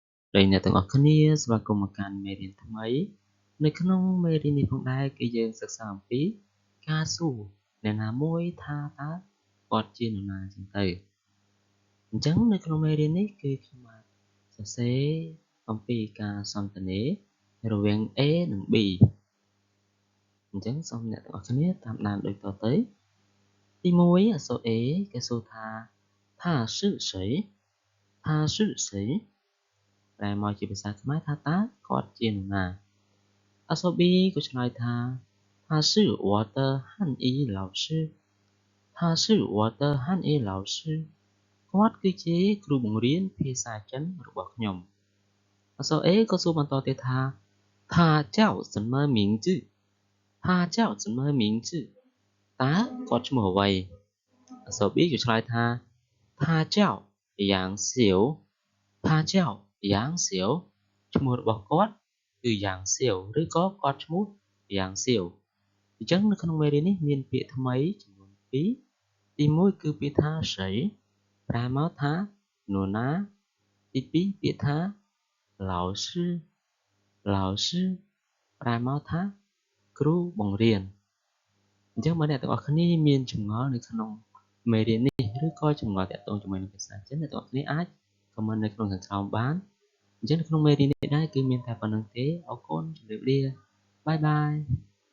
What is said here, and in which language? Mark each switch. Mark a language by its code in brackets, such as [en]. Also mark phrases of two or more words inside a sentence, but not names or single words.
[km] ដោយអ្នកទាំងអស់គ្នាស្វាគមន៍មកកាន់មេរៀនថ្មីនៅក្នុងមេរៀននេះផងដែរគឺយើងសិក្សាអំពីការសួរអ្នកណាមួយថាតើគាត់ជានរណាចឹងទៅអញ្ចឹងនៅក្នុងមេរៀននេះគឺខ្ញុំបានសរសេរអំពីការសន្ទនារវាង A និង B អញ្ចឹងសូមអ្នកទាំងអស់គ្នាតាមដានដូចតទៅទី1អក្សរ A គេសួរថា [zh] 他是谁他是谁 [km] ប្រែមកជាភាសាខ្មែរថាតើគាត់ជានរណាអក្សរ B ក៏ឆ្លើយថា [zh] 他是我的汉语老师他是我的汉语老师 [km] គាត់គឺជាគ្រូបង្រៀនភាសាចិនរបស់ខ្ញុំអក្សរ A ក៏សួរបន្តទៀតថា [zh] 他叫什么名字他叫什么名字 [km] តើគាត់ឈ្មោះអ្វីអក្សរ B ក៏ឆ្លើយថា [zh] 他叫杨小他叫杨小 [km] ឈ្មោះរបស់គាត់គឺ យ៉ាងសៀវឬក៏គាត់ឈ្មោះយ៉ាងសៀវអញ្ចឹងនៅក្នុងមេរៀននេះមានពាក្យថ្មីចំនួន2 ទី1គឺពាក្យថាស្រីប្រែមកថានរណាទី2ពាក្យថា [zh] 老师老师 [km] ប្រែមកថាគ្រូបង្រៀនអញ្ចឹងបើអ្នកទាំងអស់គ្នាមានចម្ងល់នៅក្នុងមេរៀននេះឬក៏ចម្ងល់ទាក់ទងជាមួយនឹងភាសាចិនអ្នកទាំងអស់គ្នាអាចខមមិននៅក្នុងខាងក្រោមបានអញ្ចឹងនៅក្នុងមេរៀននេះដែរគឺមានតែប៉ុណ្្នឹងទេអរគុណជម្រាបលាបាយបាយ